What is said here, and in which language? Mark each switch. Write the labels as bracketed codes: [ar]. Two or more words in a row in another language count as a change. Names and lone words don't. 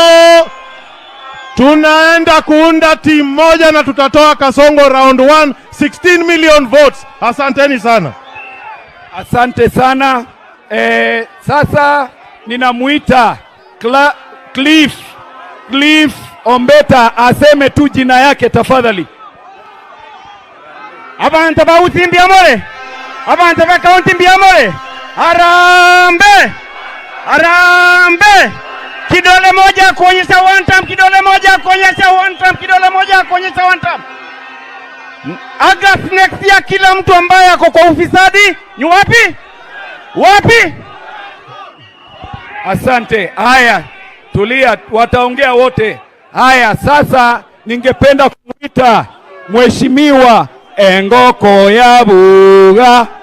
[sw] Tunaenda kuunda timu moja na tutatoa Kasongo round 1, 16 million votes. Asanteni sana. Asante sana. Sasa ninamuita Cliff Ombeta aseme tu jina yake tafadhali. [guz] Abantu bauti mbiamore. Abantu ba kaunti mbiamore. [sw] Harambe! Harambe! Kidole moja kuonyesha [en] one time, [sw] kidole moja kuonyesha [en] one time, [sw] kidole moja kuonyesha [en] one time. August next year [sw] kila mtu ambaye ako kwa ufisadi ni wapi? Wapi? Asante. Haya, tulia, wataongea wote. Haya, sasa ningependa kumuita Mheshimiwa Engoko ya Buga.